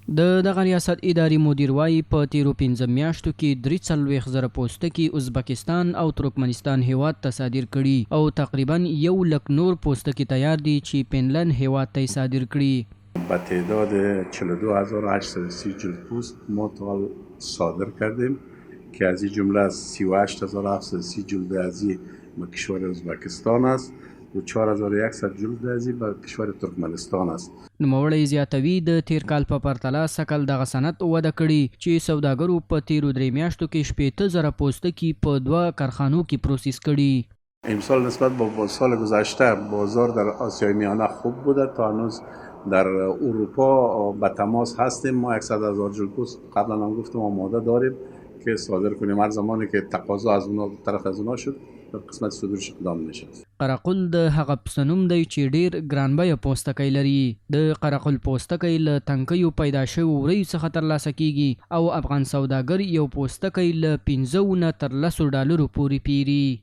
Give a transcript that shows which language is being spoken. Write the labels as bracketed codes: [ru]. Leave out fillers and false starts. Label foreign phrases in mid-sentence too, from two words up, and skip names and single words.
[ps] دغه ریاست اداري مدیر وایي په تیرو 15 میاشتو کې 43,000 پوستکي ازبکستان او ترکمنستان هیواد ته صادر کړي او تقریبا 100,000 نور پوستکي تیار دي چې فنلند هیواد ته صادر کړي. [fa] با تعداد 42830 جلد پوست ما تا صادر کردیم که از این جمله 38730 جلد ازی به کشور ازبکستان است و 4100 جلد ازی به کشور ترکمنستان است. [ps] نوموړی زیاتوي د تیر کال په پرتله سکل دغه صنعت وده کړي چې سوداګرو په تیرو 3 میاشتو کې 15,000 پوستکي په 2 کارخانو کې پروسس کړي. [fa] امسال نسبت با سال گذشته بازار در آسیای میانه خوب بوده. تا هنوز در اروپا به تماس هستیم. ما 100,000 جلد پوست قبلا هم گفتم آماده داریم که صادر کنیم. هر زمانی که تقاضا از اونها طرف از اونها شد در قسمت صدورش اقدام نشست. [ps] قرقل د هغه پسنوم دی چې ډیر ګرانبیه پوستکی لري. د قرقل پوستکی له تنکیو پیدا شوی وریو څخه ترلاسه کیږي او افغان سوداګر یو پوستکی له 15 نه تر $10 پورې پیري.